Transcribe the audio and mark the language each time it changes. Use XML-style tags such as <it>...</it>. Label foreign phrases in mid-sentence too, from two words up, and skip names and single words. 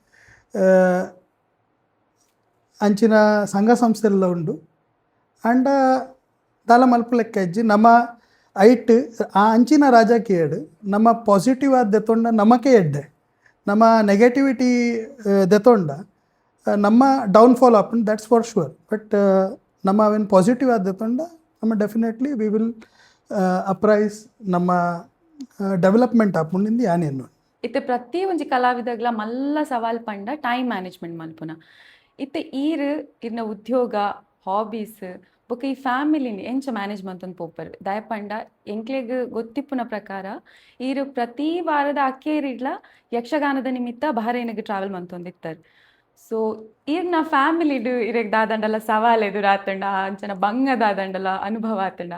<tcy>ಅಂಚಿನ ಸಂಘ ಸಂಸ್ಥೆಲ್ಲ ಉಂಡು ಅಂಡ ದಾಲ ಮಲ್ಪು ಲೆಕ್ಕ ಇಜ್ಜಿ ನಮ್ಮ ಐಟ್ ಆ ಅಂಚಿನ ರಾಜಕೀಯಡ್ ನಮ್ಮ ಪಾಸಿಟಿವ್ ಆದ ದೆತ್ತೊಂಡ ನಮಕೆ ಎಡ್ಡೆ ನಮ್ಮ ನೆಗೆಟಿವಿಟಿ ದೆತ್ತೊಂಡ ನಮ್ಮ ಡೌನ್ಫಾಲ್ ಆಪುಂಡು</tcy> <en>that's for sure</en> <tcy>ಬಟ್ ನಮ್ಮ ಅವೇನು ಪಾಸಿಟಿವ್ ಆದ ದೆತ್ತೊಂಡ ನಮ್ಮ</tcy> <en>definitely we will upraise</en> <tcy>ನಮ್ಮ ಡೆವಲಪ್ಮೆಂಟ್ ಆಪುಂಡಿಂದು ಯಾನೇನು ಇತ್ತೆ ಪ್ರತಿ ಒಂಜಿ ಕಲಾವಿದಗ್ಲ ಮಲ್ಲ ಸವಾಲ್ ಪಂಡ</tcy> <en>time management</en> <tcy>ಮಲ್ಪುನ ಇತ್ತೆ ಇರ್ನ ಉದ್ಯೋಗ ಹಾಬೀಸ್ ಬೊಕ ಈ ಫ್ಯಾಮಿಲಿನಿ ಎಂಚ ಮ್ಯಾನೇಜ್ ಮಂತೊಂದು ಪೋಪರ್ ದಯಪಂಡ ಎಂಕ್ಲೆಗ್ ಗೊತ್ತಿಪ್ಪುನ ಪ್ರಕಾರ ಪ್ರತಿ ವಾರದ ಅಕ್ಕೇರಿಡ್ಲ ಯಕ್ಷಗಾನದ ನಿಮಿತ್ತ ಬಹರೇನಿಗೆ ಟ್ರಾವೆಲ್ ಮಂತೊಂದಿತ್ತಾರೆ ಸೊ ಈರ್ನ ಫ್ಯಾಮಿಲಿಡು ಇರೆಗ್ ದಾದಂಡಲ ಸವಾಲ್ ಎದುರಾತಂಡ ಅಂಚನ ಬಂಗ ದಾದಂಡಲ ಅನುಭವ ಆತಂಡ</tcy>